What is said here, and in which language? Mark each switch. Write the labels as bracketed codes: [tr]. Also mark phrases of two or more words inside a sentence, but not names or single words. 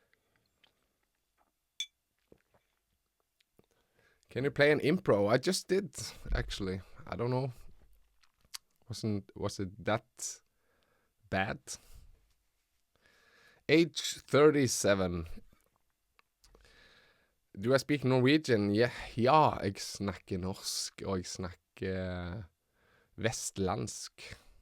[en] Can you play an impro? I just did, actually. I don't know. Was it that bad? Age 37. Do I speak Norwegian? [no] Ja, jeg snakker norsk, og jeg snakker vestlandsk.